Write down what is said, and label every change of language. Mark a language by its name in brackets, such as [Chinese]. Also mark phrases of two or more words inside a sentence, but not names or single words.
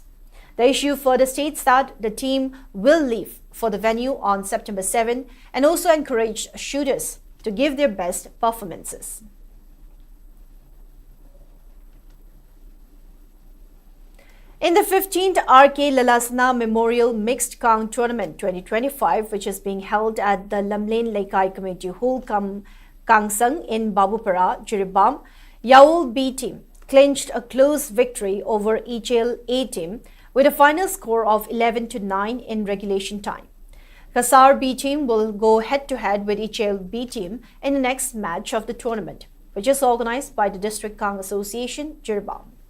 [English] The issue further states that the team will leave for the venue on September 7 and also encourage shooters to give their best performances. In the 15th RK Lalasana Memorial Mixed Kang Tournament 2025, which is being held at the Lamlain Laikai Community Hall Kangsang in Babupara, Jiribam, Yaul B team clinched a close victory over Ichel A team with a final score of 11-9 in regulation time. Kasar B team will go head-to-head with Ichel B team in the next match of the tournament, which is organized by the District Kang Association, Jiribam.